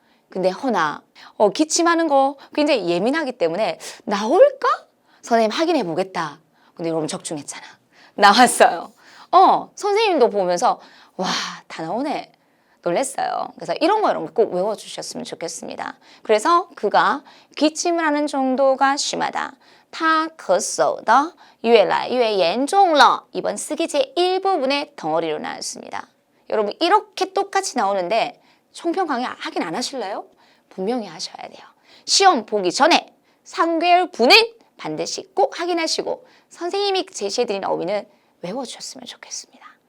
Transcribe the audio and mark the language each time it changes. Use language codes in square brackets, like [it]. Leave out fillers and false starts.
[ko] 근데 허나 기침하는 거 굉장히 예민하기 때문에 나올까? 선생님 확인해 보겠다. 근데 여러분 적중했잖아. 나왔어요. 선생님도 보면서 와, 다 나오네. 놀랬어요. 그래서 이런 거 꼭 외워주셨으면 좋겠습니다. 그래서 그가 기침을 하는 정도가 심하다. [zh] 他咳嗽的越来越严重了. [ko] 이번 쓰기 제1부분의 덩어리로 나왔습니다. 여러분 이렇게 똑같이 나오는데 총평 강의 하긴 안 하실래요? 분명히 하셔야 돼요. 시험 보기 전에 3개월분은 반드시 꼭 확인하시고 선생님이 제시해드린 어휘는 외워주셨으면 좋겠습니다.